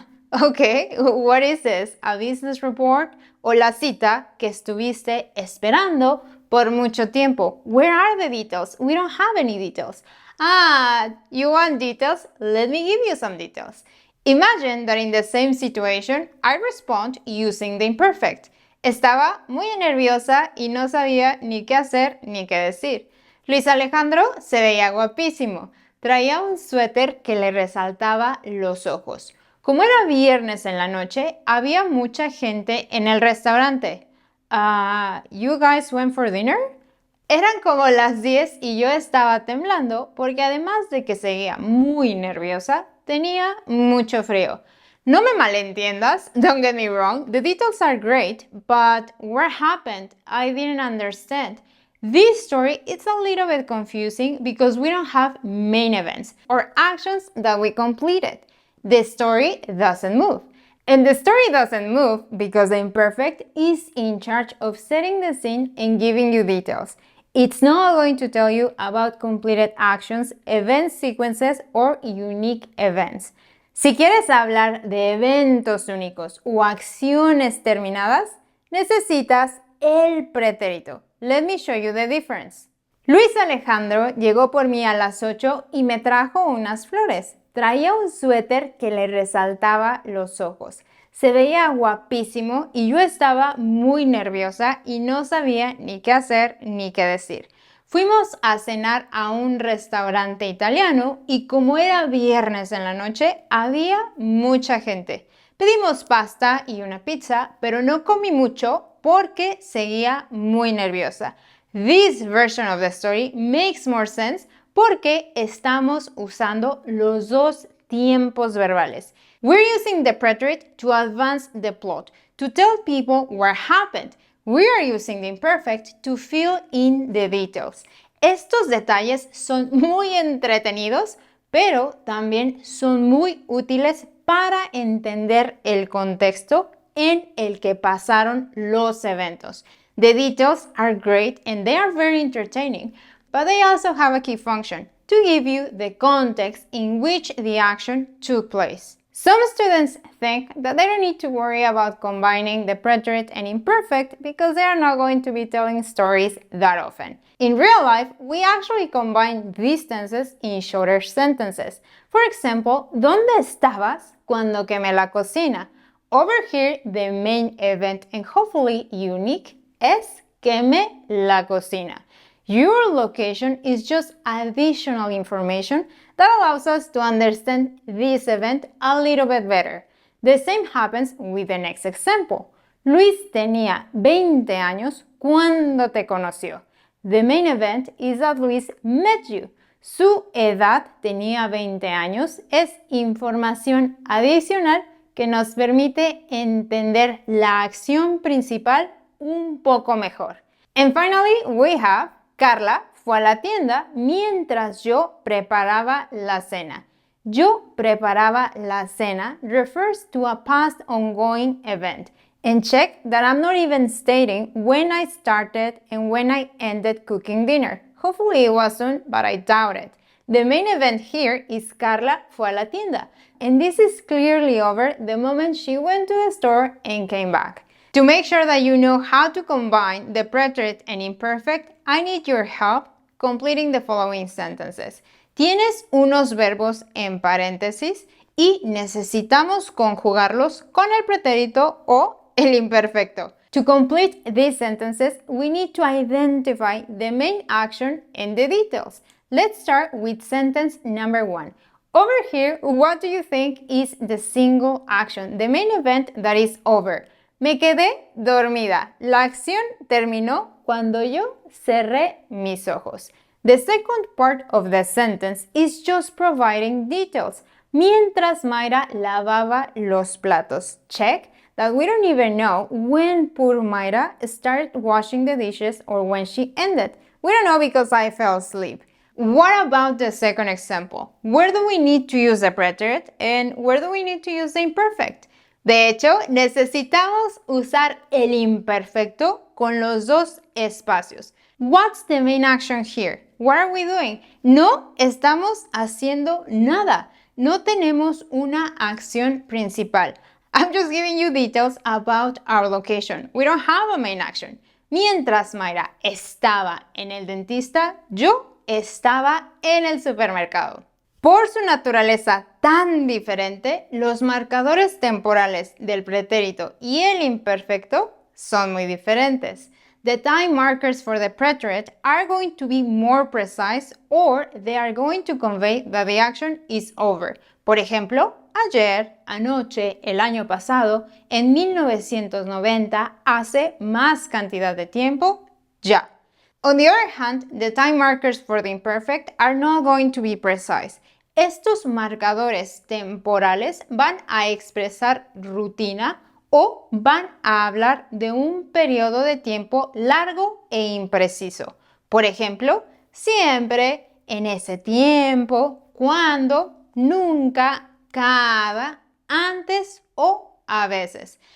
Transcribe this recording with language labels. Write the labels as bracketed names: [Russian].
[English] Okay, what is this? A business report [Spanish] o la cita que estuviste esperando por mucho tiempo? [English] Where are the details? We don't have any details. You want details? Let me give you some details. Imagine that in the same situation, I respond using the imperfect. [Spanish] Estaba muy nerviosa y no sabía ni qué hacer ni qué decir. Luis Alejandro se veía guapísimo. Traía un suéter que le resaltaba los ojos. Como era viernes en la noche, había mucha gente en el restaurante. [English] You guys went for dinner? [Spanish] Eran como las 10 y yo estaba temblando porque además de que seguía muy nerviosa, tenía mucho frío. No me malentiendas, [English] don't get me wrong, the details are great, but what happened? I didn't understand. This story is a little bit confusing because we don't have main events or actions that we completed. The story doesn't move. And the story doesn't move because the imperfect is in charge of setting the scene and giving you details. It's not going to tell you about completed actions, event sequences, or unique events. [Spanish] Si quieres hablar de eventos únicos o acciones terminadas, necesitas el pretérito. [English] Let me show you the difference. [Spanish] Luis Alejandro llegó por mí a las 8 y me trajo unas flores. Traía un suéter que le resaltaba los ojos. Se veía guapísimo y yo estaba muy nerviosa y no sabía ni qué hacer ni qué decir. Fuimos a cenar a un restaurante italiano y como era viernes en la noche, había mucha gente. Pedimos pasta y una pizza, pero no comí mucho porque seguía muy nerviosa. [English] This version of the story makes more sense [Spanish] porque estamos usando los dos tiempos verbales. [English] We're using the preterite to advance the plot, to tell people what happened. We are using the imperfect to fill in the details. [Spanish] Estos detalles son muy entretenidos, pero también son muy útiles para entender el contexto en el que pasaron los eventos. [English] The details are great and they are very entertaining, but they also have a key function to give you the context in which the action took place. Some students think that they don't need to worry about combining the preterite and imperfect because they are not going to be telling stories that often. In real life, we actually combine these tenses in shorter sentences. For example, [Spanish] ¿dónde estabas cuando quemé la cocina? [English] Over here, the main event and hopefully unique [Spanish] es quemé la cocina. [English] Your location is just additional information that allows us to understand this event a little bit better. The same happens with the next example. [Spanish] Luis tenía 20 años cuando te conoció. [English] The main event is that Luis met you. [Spanish] Su edad tenía 20 años es información adicional que nos permite entender la acción principal un poco mejor. [English] And finally, we have [Spanish] Carla fue a la tienda mientras yo preparaba la cena. Yo preparaba la cena [English] refers to a past ongoing event. And check that I'm not even stating when I started and when I ended cooking dinner. Hopefully it wasn't, but I doubt it. The main event here is Carla [Spanish] fue a la tienda. [English] And this is clearly over the moment she went to the store and came back. To make sure that you know how to combine the preterite and imperfect, I need your help completing the following sentences. [Spanish] Tienes unos verbos en paréntesis y necesitamos conjugarlos con el pretérito o el imperfecto. [English] To complete these sentences, we need to identify the main action and the details. Let's start with sentence number 1. Over here, what do you think is the single action, the main event that is over? [Spanish] Me quedé dormida. La acción terminó cuando yo cerré mis ojos. [English] The second part of the sentence is just providing details. [Spanish] Mientras Mayra lavaba los platos. [English] Check that we don't even know when poor Mayra started washing the dishes or when she ended. We don't know because I fell asleep. What about the second example? Where do we need to use the preterite and where do we need to use the imperfect? [Spanish] De hecho, necesitamos usar el imperfecto con los dos espacios. [English] What's the main action here? What are we doing? [Spanish] No estamos haciendo nada. No tenemos una acción principal. [English] I'm just giving you details about our location. We don't have a main action. [Spanish] Mientras Mayra estaba en el dentista, yo estaba en el supermercado. Por su naturaleza tan diferente, los marcadores temporales del pretérito y el imperfecto son muy diferentes. [English] The time markers for the preterite are going to be more precise or they are going to convey that the action is over. [Spanish] Por ejemplo, ayer, anoche, el año pasado, en 1990, hace más cantidad de tiempo, ya. [English] On the other hand, the time markers for the imperfect are not going to be precise. [Spanish] Estos marcadores temporales van a expresar rutina o van a hablar de un periodo de tiempo largo e impreciso. Por ejemplo, siempre, en ese tiempo, cuando, nunca, cada, antes o a veces.